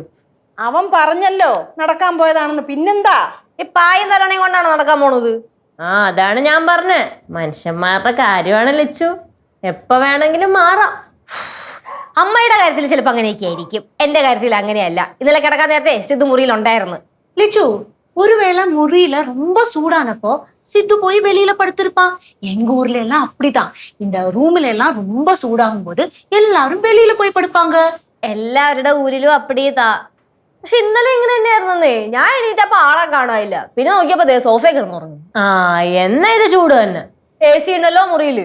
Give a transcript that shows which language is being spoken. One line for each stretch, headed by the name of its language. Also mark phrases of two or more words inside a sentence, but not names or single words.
Malayalam: അവൻ പറഞ്ഞല്ലോ നടക്കാൻ പോയതാണെന്ന്. പിന്നെന്താ? ഈ പായും തലണയും കൊണ്ടാണ് നടക്കാൻ പോണത്. അതാണ് ഞാൻ പറഞ്ഞേ, മനുഷ്യന്മാരുടെ കാര്യമാണ് ലച്ചു, എപ്പ വേണമെങ്കിലും മാറാം. അമ്മയുടെ കാര്യത്തിൽ ചിലപ്പോ അങ്ങനെയൊക്കെ ആയിരിക്കും, എന്റെ കാര്യത്തിൽ അങ്ങനെയല്ല. ഇന്നലെ കിടക്കാൻ നേരത്തെ സിദ്ധു മുറിയിൽ ഉണ്ടായിരുന്നു.
Tamil: லிச்சு ஒருவேளை முறியில ரொம்ப சூடானப்போ சித்து போய் வெளியில படுத்திருப்பான். எங்க ஊர்ல எல்லாம் அப்படிதான். இந்த ரூம்ல எல்லாம் ரொம்ப சூடாகும் போது எல்லாரும் வெளியில போய் படுப்பாங்க.
Malayalam: എല്ലാവരുടെ ഊരിലും അപ്പടിയതാ. പക്ഷെ ഇന്നലെ ഇങ്ങനെ തന്നെയായിരുന്നേ. ഞാൻ എണീറ്റപ്പോ ആളെ കാണാനില്ല. പിന്നെ നോക്കിയപ്പോ സോഫയെ കിടന്നുറങ്ങും. എന്നാ ഇത് ചൂട് തന്നെ. AC ഉണ്ടല്ലോ മുറിയില്.